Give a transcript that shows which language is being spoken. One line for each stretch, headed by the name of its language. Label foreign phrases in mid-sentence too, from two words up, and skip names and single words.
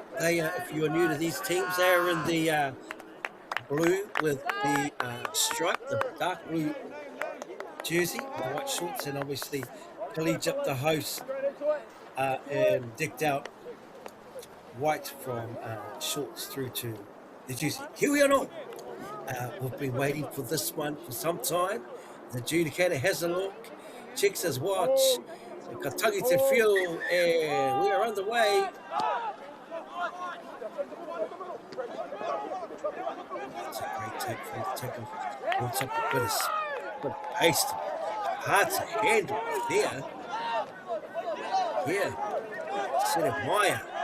English: They, if you are new to these teams, they are in the blue with the stripe, the dark blue jersey, the white shorts, and obviously Collegiate, the host, and decked out white from shorts through to the jersey. Here we are now. We've been waiting for this one for some time. The adjudicator has a look, checks his watch,
Māori: ka tangi te whio,
English: and we are underway. That's a great take for the tackle. What's up with us? Good pace. Hard to handle there. Here. Ceremonial.